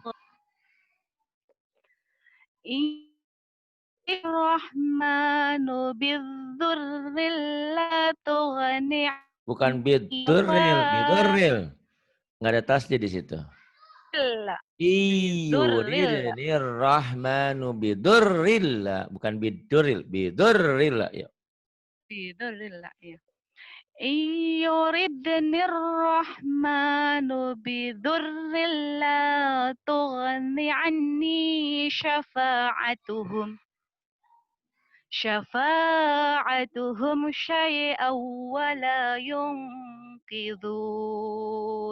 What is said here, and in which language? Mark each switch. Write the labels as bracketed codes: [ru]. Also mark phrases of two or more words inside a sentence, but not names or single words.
[ar] الرحمن بضر لا تغني [id] Bukan [ar] anni [id] bidurril, nggak ada tasdid di situ. [ar] فإلا بضر إن يردن الرحمن بضر, bukan bidurril, [id] ya. [ar] bidzurril ya. يردن الرحمن بضر لا تغن عني شفاعتهم شيئا ولا ينقذون.